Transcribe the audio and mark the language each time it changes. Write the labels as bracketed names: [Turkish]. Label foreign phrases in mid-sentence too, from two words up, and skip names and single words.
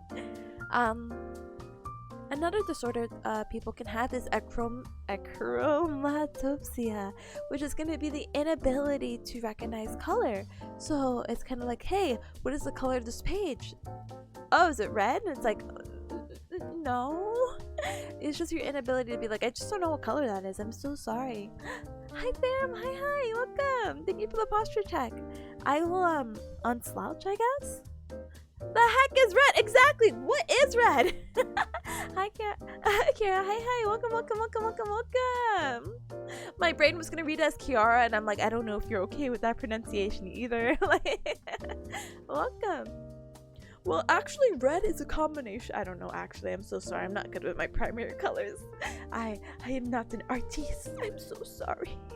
[English] Another disorder people can have is achromatopsia, which is going to be the inability to recognize color. So it's kind of like, hey, what is the color of this page? Oh, is it red? And it's like, no. It's just your inability to be like, I just don't know what color that is. I'm so sorry. Hi fam, hi, welcome. Thank you for the posture check. I will unslouch, I guess. The heck is red? Exactly. What is red? Hi, Kara. Kara. Hi. Welcome. My brain was gonna read it as Kiara, and I'm like, I don't know if you're okay with that pronunciation either. Like, welcome. Well, actually, red is a combination. I don't know. Actually, I'm so sorry. I'm not good with my primary colors. I am not an artiste. I'm so sorry.